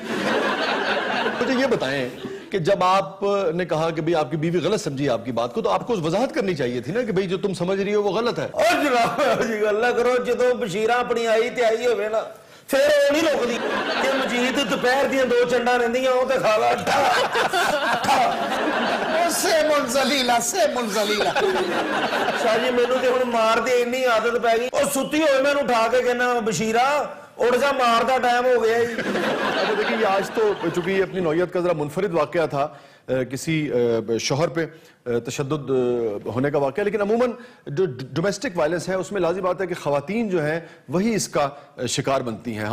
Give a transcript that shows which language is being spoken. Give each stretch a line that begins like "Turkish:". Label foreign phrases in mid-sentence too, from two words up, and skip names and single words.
Urdu: مجھے یہ بتائیں کہ جب آپ نے کہا کہ بھئی آپ کی بیوی غلط سمجھی آپ کی بات کو تو آپ کو وضاحت کرنی چاہیے تھی نا کہ بھئی جو تم سمجھ رہی ہو وہ غلط ہے.
Punjabi: اور جناب جی اللہ کرو جدوں بشیرہ اپنی آئی تے آئی ہوئے نا پھر وہ نہیں رکدی کہ مجید دوپہر دیاں 2 چنڈاں رہندیاں وہ تے کھا لا. سے منزلیلا شاہ جی مینوں تے ہن مار دی اتنی عادت پی گئی. اور ستی ہوئے میں اٹھا کے کہنا بشیرہ اڑ جا مار دا ٹائم ہو گیا جی.
Urdu: اچھا دیکھیں یہ آج تو چونکہ یہ اپنی نوعیت کا ذرا منفرد واقعہ تھا کسی شوہر پہ تشدد ہونے کا واقعہ، لیکن عموماً جو
English: domestic violence
Urdu: ہے اس میں لازم بات ہے کہ خواتین جو ہیں وہی اس کا شکار بنتی ہیں.